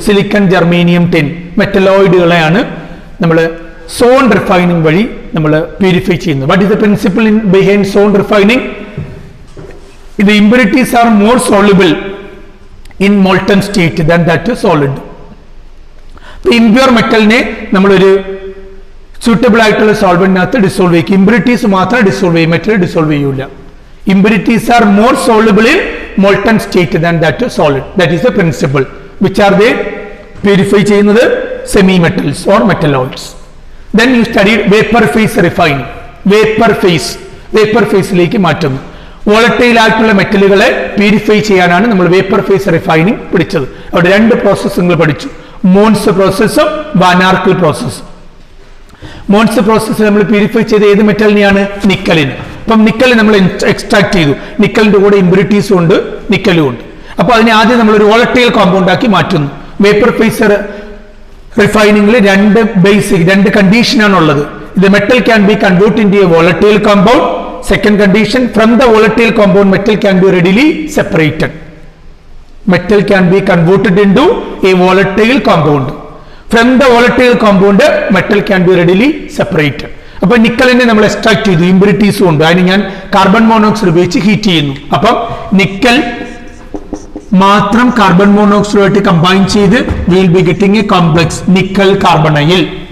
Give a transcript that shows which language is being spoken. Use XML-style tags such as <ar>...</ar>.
<ml>Silicon, germanium, tin, മെറ്റലോയിഡുകളെയാണ് നമ്മൾ zone refining വഴി നമ്മൾ പ്യൂരിഫൈ ചെയ്യുന്നത്.</ml> <en>What is the principle behind zone refining? The impurities are more soluble in molten state than that solid.</en> <ml>Impure മെറ്റലിനെ നമ്മളൊരു suitable ആയിട്ടുള്ള സോൾവെന്റിനകത്ത് dissolve ചെയ്യും. Impurities മാത്രം dissolve ചെയ്യും, metal dissolve ചെയ്യൂല.</ml> <en>Impurities are more soluble in molten state than that solid. That is the principle. Which are they? Purify</en> <ml>ചെയ്യുന്നത്</ml> <en>semi metals or metalloids. Then you studied vapor phase refining.</en> <ml>Vapor phase മാറ്റുന്നു. Volatile ആയിട്ടുള്ള മെറ്റലുകളെ purify ചെയ്യാനാണ് നമ്മൾ vapour face refining പഠിച്ചത്. അവിടെ രണ്ട് process നിങ്ങൾ പഠിച്ചു. മോൺസ് പ്രോസസ്സും വാനാർക്കിൾ പ്രോസസ്സും. മോൺസ് പ്രോസസ്സ് നമ്മൾ പ്യൂരിഫൈ ചെയ്ത ഏത് മെറ്റലിനെയാണ്? നിക്കലിന്. അപ്പം നിക്കൽ നമ്മൾ എക്സ്ട്രാക്ട് ചെയ്തു. നിക്കലിന്റെ കൂടെ ഇമ്പ്യൂരിറ്റീസും ഉണ്ട്, നിക്കലും ഉണ്ട്. അപ്പൊ അതിനെ ആദ്യം നമ്മൾ ഒരു വോളറ്റൈൽ കോമ്പൗണ്ട് ആക്കി മാറ്റുന്നു. വേപ്പർ ഫേസ് റിഫൈനിങ്ങിൽ രണ്ട് കണ്ടീഷനാണ് ഉള്ളത്. ഇത്</ml> <en>Metal can be convert into a volatile compound. Second condition, from the volatile compound metal can be readily separated. Metal can be converted into a volatile compound. From the volatile compound metal can be readily separated.</en> <ml>അപ്പോൾ നിക്കലിനെ നമ്മൾ extract ചെയ്തു, ഇമ്പ്യൂരിറ്റീസും ഉണ്ട്. അതിന് ഞാൻ carbon monoxide ഉപയോഗിച്ച് heat ചെയ്യുന്നു. അപ്പം nickel മാത്രം കാർബൺ മോണോക്സൈഡുമായിട്ട് കമ്പൈൻ ചെയ്ത്</ml> <en>will be getting a complex</en> <ml>nickel carbonyl.</ml>